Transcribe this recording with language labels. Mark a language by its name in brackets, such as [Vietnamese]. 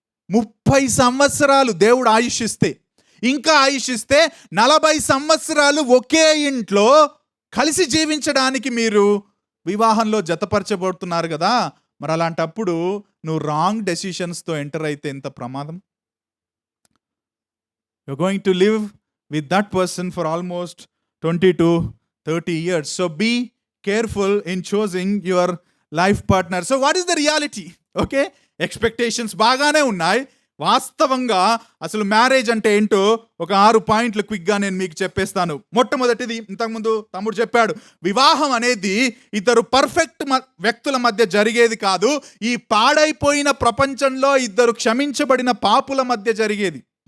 [Telugu] 30 సంవత్సరాలు దేవుడు ఆయుష్ ఇస్తే, ఇంకా ఆయుష్ ఇస్తే 40 సంవత్సరాలు ఒకే ఇంట్లో కలిసి జీవించడానికి మీరు వివాహంలో జతపరచబడుతున్నారు కదా. మరి అలాంటప్పుడు నువ్వు రాంగ్ డెసిషన్స్తో ఎంటర్ అయితే ఎంత ప్రమాదం. [English] You're going to live with that person for almost 20 to 30 years. So be careful in choosing your life partner. So what is the reality? Okay? [Telugu] Expectations బాగానే ఉన్నాయి. వాస్తవంగా అసలు మ్యారేజ్ అంటే ఏంటో ఒక 6 పాయింట్లు క్విక్గా నేను మీకు చెప్పేస్తాను. మొట్టమొదటిది, ఇంతకుముందు తమ్ముడు చెప్పాడు, వివాహం అనేది ఇద్దరు పర్ఫెక్ట్ వ్యక్తుల మధ్య జరిగేది కాదు. ఈ పాడైపోయిన ప్రపంచంలో ఇద్దరు క్షమించబడిన పాపుల మధ్య జరిగేది.